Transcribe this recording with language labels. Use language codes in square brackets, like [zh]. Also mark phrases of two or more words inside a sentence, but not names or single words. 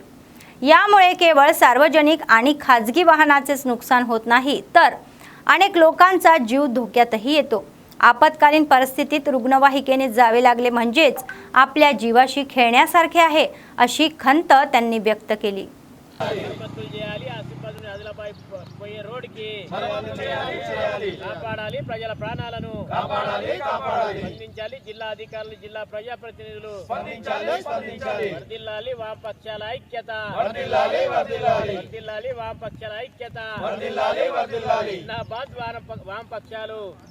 [mr] यामुळे केवळ सार्वजनिक आणि खाजगी वाहनाचेच नुकसान होत नाही तर अनेक लोकांचा जीव धोक्यातही येतो. आपत्कालीन परिस्थितीत रुग्णवाहिकेने जावे लागले म्हणजेच आपल्या जीवाशी खेळण्यासारखे आहे अशी खंत त्यांनी व्यक्त केली. [te] కాపాడాలి ప్రజల ప్రాణాలను స్పందించాలి జిల్లా అధికారులు జిల్లా ప్రజాప్రతినిధులు వర్ధిల్లాలి వామపక్షాల ఐక్యత వర్ధిల్లాలి వామపక్షాల ఐక్యత జిందాబాద్ వామపక్షాలు